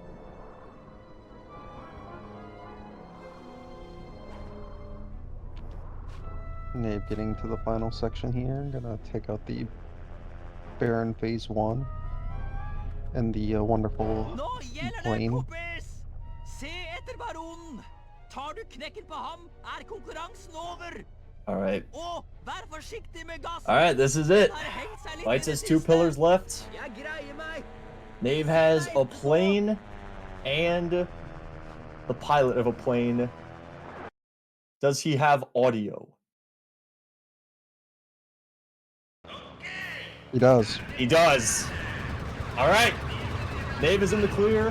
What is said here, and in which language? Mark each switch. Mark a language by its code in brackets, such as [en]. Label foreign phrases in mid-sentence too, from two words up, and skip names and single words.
[en] Nave getting to the final section here. I'm gonna take out the Baron Phase 1 and the wonderful plane. [no] Se etter baronen. Tar du knekken på ham, konkurransen over. [en] Alright. [no] Og vær forsiktig med gassen. [en] Alright, this is it. Bites has 2 pillars left. [no] Jeg greier meg. [en] Nave has a plane and the pilot of a plane. Does he have audio? He does. He does. All right. Nave is in the clear.